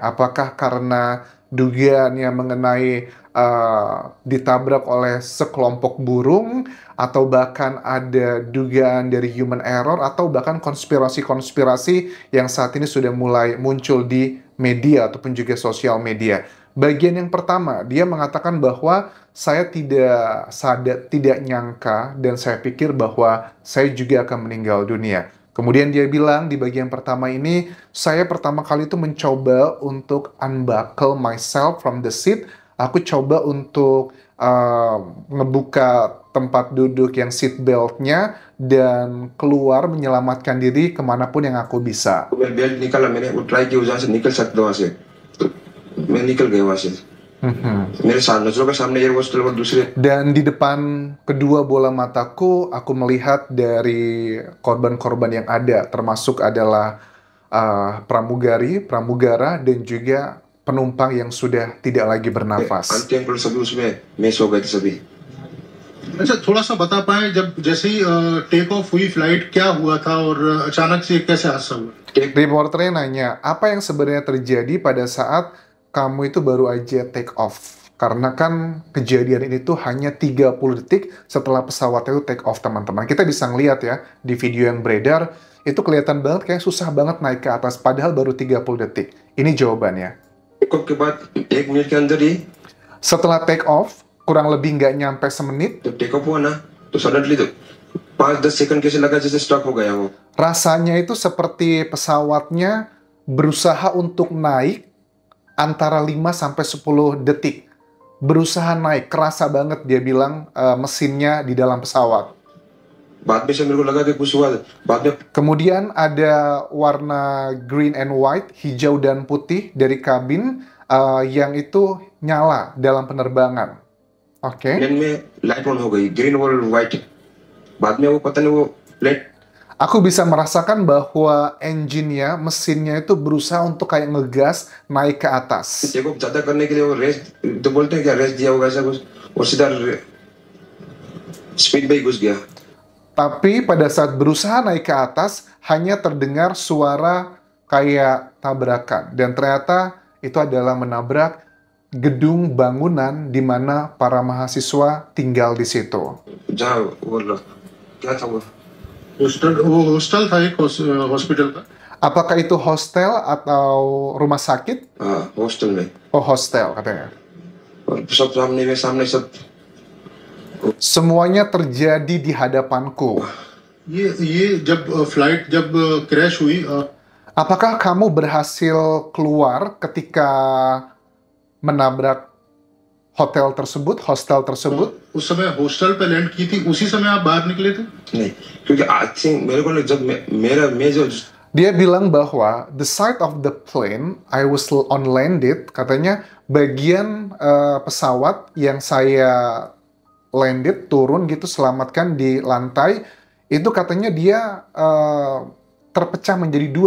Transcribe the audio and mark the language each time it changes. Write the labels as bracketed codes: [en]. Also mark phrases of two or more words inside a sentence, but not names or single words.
[id] Apakah karena dugaannya mengenai ditabrak oleh sekelompok burung, atau bahkan ada dugaan dari [en] human error, [id] atau bahkan konspirasi-konspirasi yang saat ini sudah mulai muncul di media ataupun juga sosial media. Bagian yang pertama, dia mengatakan bahwa saya tidak nyangka dan saya pikir bahwa saya juga akan meninggal dunia. Kemudian dia bilang di bagian pertama ini, saya pertama kali itu mencoba untuk [en] unbuckle myself from the seat. [id] Aku coba untuk ngebuka tempat duduk yang seat belt-nya dan keluar menyelamatkan diri kemanapun yang aku bisa. [hi] बेल्ट निकाला मैंने वो ट्राई किया जहाँ से निकल सकता हूँ वहाँ से तो मैं निकल गया वहाँ से Mhm. मेरे सामने नजरों के सामने [en] air hostel [hi] और दूसरे [id] Dan di depan kedua bola mataku, aku melihat dari korban-korban yang ada, termasuk adalah pramugara, dan juga penumpang yang sudah tidak lagi bernafas. [hi] आंटी अंकल सभी उसमें मिस हो गए थे सभी अच्छा, थोड़ा सा बता पाएं जब जैसे ही [en] take off [hi] हुई फ्लाइट क्या हुआ था और अचानक से कैसे हादसा हुआ? [id] Reporternya nanya, apa yang sebenarnya terjadi pada saat kamu itu baru aja [en] take off? [id] Karena kan kejadian ini tuh hanya 30 detik setelah pesawatnya itu [en] take off, [id] teman-teman. Kita bisa ngeliat ya, di video yang beredar, itu kelihatan banget kayak susah banget naik ke atas, padahal baru 30 detik. Ini jawabannya. [en] take off [hi] के बाद 1 मिनट के अंदर ही [id] Setelah [en] take off, [id] kurang lebih nggak nyampe semenit, [hi] जब [en] take off [hi] हुआ ना तो सडनली तो 5-10 सेकंड कैसे लगा जैसे स्टॉप हो गया वो [id] rasanya itu seperti pesawatnya berusaha untuk naik antara 5 sampai 10 detik. Berusaha naik, kerasa banget dia bilang mesinnya di dalam pesawat. [hi] बाद में से मेरे को लगा कि कुछ हुआ बाद में [id] Kemudian ada warna [en] green and white, [id] hijau dan putih dari kabin yang itu nyala dalam penerbangan. Oke. [hi] प्लेन में [en] light on [hi] हो गई ग्रीन और व्हाइट बाद में वो पता नहीं वो प्लेट [id] Aku bisa merasakan bahwa engine-nya, mesinnya itu berusaha untuk kayak ngegas naik ke atas. [en] take off [hi] ज्यादा करने के लिए वो रेस तो बोलते हैं क्या रेस दिया होगा ऐसा कुछ और सीधा स्पीड में ही घुस गया [id] Tapi pada saat berusaha naik ke atas, hanya terdengar suara kayak tabrakan. Dan ternyata itu adalah menabrak gedung bangunan di mana para mahasiswa tinggal di situ. [hi] जहाँ वो क्या था वो हॉस्टल था एक हॉस्पिटल का। [id] Apakah itu hostel atau rumah sakit? [hi] हाँ हॉस्टल में [id] Oh, hostel katanya. [hi] और सब सामने में सामने सब [id] Semuanya terjadi di hadapanku. [hi] ये जब फ्लाइट जब क्रैश हुई [id] Apakah kamu berhasil keluar ketika menabrak hostel tersebut. [hi] उस समय हॉस्टल पे लैंड की थी, उसी समय आप बाहर निकले थे? नहीं, क्योंकि [en] I think [hi] मेरे को ना जब मैं जो [id] Dia bilang bahwa [en] the side of the plane I was on landed, [id] katanya bagian pesawat yang saya landed, turun gitu, selamatkan di lantai, itu katanya dia terpecah menjadi dua.